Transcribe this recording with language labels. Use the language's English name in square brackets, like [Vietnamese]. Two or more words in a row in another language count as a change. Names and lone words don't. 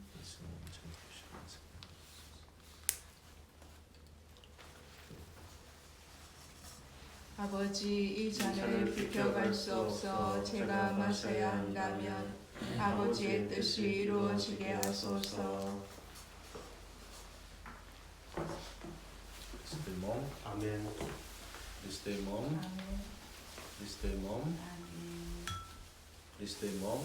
[Korean] 아버지 이 잔을 비켜갈 수 없어 제가 마셔야 한다면 아버지의 뜻이 이루어지게 하소서. [Portuguese] Cristo irmão, [Korean] 아멘. [Portuguese] Cristo irmão, Cristo irmão, Cristo irmão.